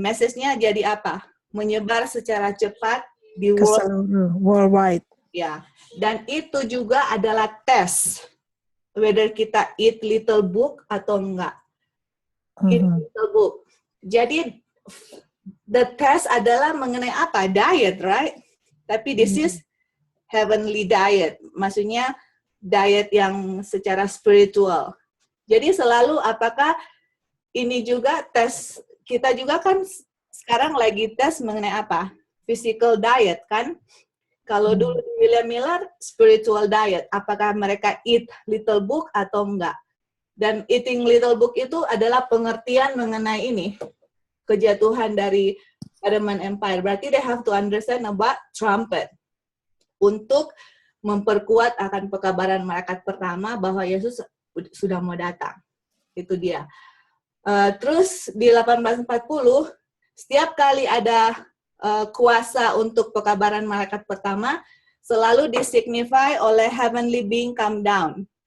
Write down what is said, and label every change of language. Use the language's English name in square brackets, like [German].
[Indonesian] Message-nya jadi apa? Menyebar secara cepat di [English] worldwide. [Indonesian] Ya, dan itu juga adalah tes whether kita [English] eat little book [Indonesian] atau enggak. [English] Eat little book. [Indonesian] Jadi [English] the test [Indonesian] adalah mengenai apa? [English] Diet, right? Tapi this is heavenly diet. [Indonesian] Maksudnya diet yang secara spiritual. Jadi selalu apakah ini juga tes, kita juga kan sekarang lagi tes mengenai apa? [English] Physical diet, [Indonesian] kan? Kalau dulu di William Miller, [English] spiritual diet. [Indonesian] Apakah mereka [English] eat little book [Indonesian] atau enggak? Dan [English] eating little book [Indonesian] itu adalah pengertian mengenai ini. Kejatuhan dari Ottoman Empire. [English] Berarti they have to understand about trumpet. [Indonesian] Untuk memperkuat akan pekabaran malaikat pertama bahwa Yesus sudah mau datang. Itu dia. Terus di 1840, setiap kali ada kuasa untuk pekabaran malaikat pertama, selalu disignify oleh [English] heavenly being come down.